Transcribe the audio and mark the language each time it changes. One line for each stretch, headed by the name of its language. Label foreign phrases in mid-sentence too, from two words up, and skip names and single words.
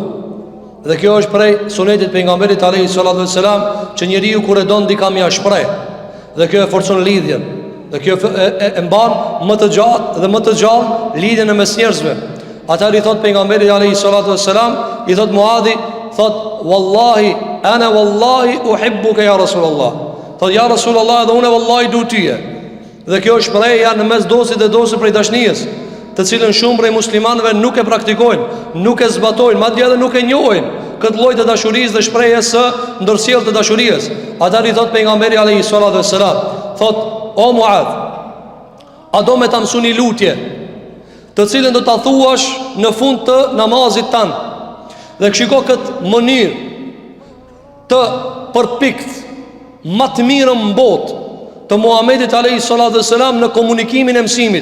Albanian: Dhe kjo është prej sunetit pejgamberit
Arabic: عليه الصلاة والسلام,
Albanian: që njeriu kur e don dikam ja shpreh. Dhe kjo e forcon lidhjen. Dhe kjo e mban më të gjatë dhe më të gjallë lidhjen e mes njerëzve. Ata i thot pejgamberit
Arabic: عليه الصلاة والسلام,
Albanian: i thot Muadhi, thot:
Arabic: "والله، أنا والله أحبك يا رسول الله."
Albanian: Thot:
Arabic: "يا رسول الله,
Albanian: dhe unë wallahi du tyje." Dhe kjo është shprehja në mes dosit dhe dosit prej dashnijës, të cilën shumë prej muslimanëve nuk e praktikojnë, nuk e zbatojnë, madje edhe nuk e njohin këtë lloj të dashurisë dhe shprehjes së ndërsjellë të dashurisë. Ata i thot pejgamberi
Arabic: عليه الصلاة والسلام,
Albanian: thot: "O Muadh, a do me ta mësoni lutje, të cilën do ta thuash në fund të namazit tan, dhe shiko këtë mënyrë të përpikt, më të mirën në botë të Muhamedit
Arabic: عليه الصلاة والسلام
Albanian: në komunikimin e mësimit.